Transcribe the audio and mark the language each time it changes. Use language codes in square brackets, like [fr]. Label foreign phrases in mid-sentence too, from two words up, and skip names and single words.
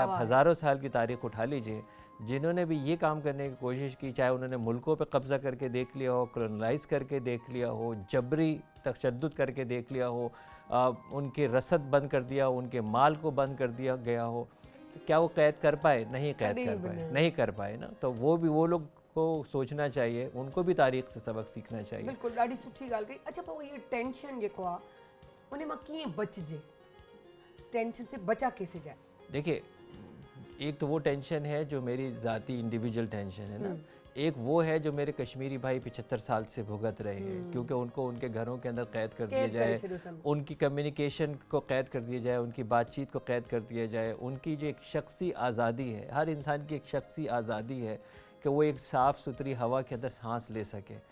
[ur] آپ ہزاروں سال کی تاریخ اٹھا لیجیے، جنہوں نے بھی یہ کام کرنے کی کوشش کی، چاہے انہوں نے ملکوں پے قبضہ کر کے دیکھ لیا ہو، کالونائز کر کے دیکھ لیا ہو، جبری تشدد کر کے دیکھ لیا ہو، ان کے رسد بند کر دیا ہو، ان کے مال کو بند کر دیا گیا ہو، تو کیا وہ قید کر پائے? نہیں قید کر پائے، نہیں کر پائے نا۔ تو وہ لوگ کو سوچنا چاہیے، ان کو بھی تاریخ سے سبق سیکھنا چاہیے. बिल्कुल, [sd] ॾाढी सुठी ॻाल्हि कई। अच्छा, पर ये टेंशन जेको आहे उन मां कीअं बचिजे, [ur] ٹینشن سے بچا کیسے جائے? دیکھیے، ایک تو وہ ٹینشن ہے جو میری ذاتی [en] individual tension [ur] ہے نا، ایک وہ ہے جو میرے کشمیری بھائی 75 سال سے بھگت رہے ہیں، کیونکہ ان کو ان کے گھروں کے اندر قید کر دیا جائے، ان کی کمیونیکیشن کو قید کر دیا جائے، ان کی بات چیت کو قید کر دیا جائے، ان کی جو ایک شخصی آزادی ہے، ہر انسان کی ایک شخصی آزادی ہے کہ وہ ایک صاف ستھری ہوا کے اندر سانس لے سکے.